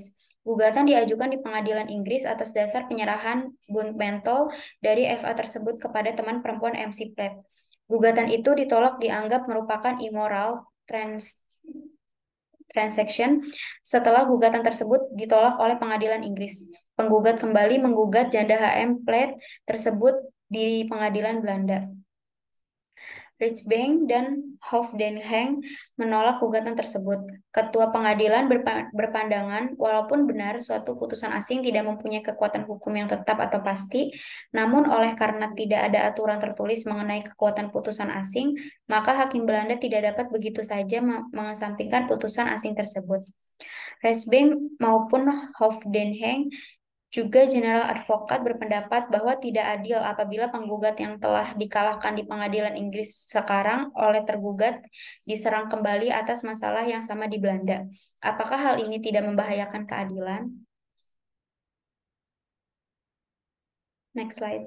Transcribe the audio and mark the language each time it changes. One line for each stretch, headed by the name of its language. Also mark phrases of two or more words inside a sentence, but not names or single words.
Indonesian: Gugatan diajukan di pengadilan Inggris atas dasar penyerahan Bundmentel dari FA tersebut kepada teman perempuan MC Platt. Gugatan itu ditolak dianggap merupakan
English: immoral transaction
Indonesian: setelah gugatan tersebut ditolak oleh pengadilan Inggris. Penggugat kembali menggugat janda HM Platt tersebut di pengadilan Belanda. Rechtbank dan Hof den Haag menolak gugatan tersebut. Ketua pengadilan berpandangan, walaupun benar suatu putusan asing tidak mempunyai kekuatan hukum yang tetap atau pasti, namun oleh karena tidak ada aturan tertulis mengenai kekuatan putusan asing, maka hakim Belanda tidak dapat begitu saja mengesampingkan putusan asing tersebut. Rechtbank maupun Hof den Haag juga General Advokat berpendapat bahwa tidak adil apabila penggugat yang telah dikalahkan di pengadilan Inggris sekarang oleh tergugat diserang kembali atas masalah yang sama di Belanda. Apakah hal ini tidak membahayakan keadilan?
English: Next slide.